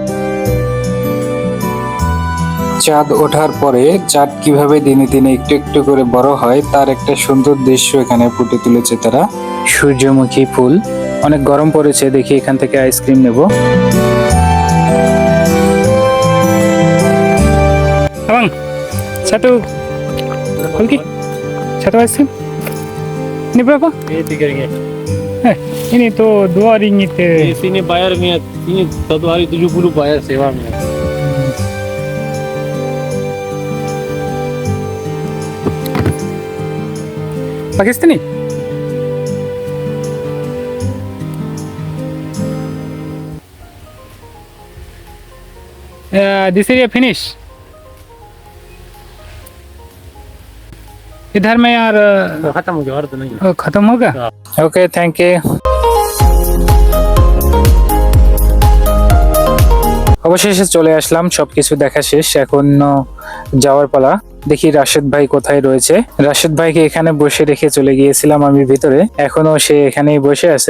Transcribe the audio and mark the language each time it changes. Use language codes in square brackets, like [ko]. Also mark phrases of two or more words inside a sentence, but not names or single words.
[bn] চাঁদ ওঠার পরে চাঁদ কিভাবে দিনে দিনে একটু একটু করে বড় হয় তার একটা সুন্দর দৃশ্য এখানে ফুটে তুলেছে তারা। সূর্যমুখী ফুল। অনেক গরম পড়েছে, দেখি এখান থেকে আইসক্রিম নেব। [ms] Abang, satu Kulki, satu asin. Ini berapa? Ini 3 ringgit. Ini tuh 2 ringgit. Di sini bayarnya, ini satu hari 70 bayar sewanya. Pakistani? [en] This area finish. [hi] इधर में यार खत्म हो गया और तो नहीं। खत्म हो गया। [en] okay, thank you. [bn] অবশেষে চলে আসলাম, সবকিছু দেখা শেষ। এখন যাওয়ার পালা। দেখি রাশেদ ভাই কোথায় রয়েছে। রাশেদ ভাইকে এখানে বসে রেখে চলে গিয়েছিলাম আমি ভিতরে, এখনো সে এখানেই বসে আছে।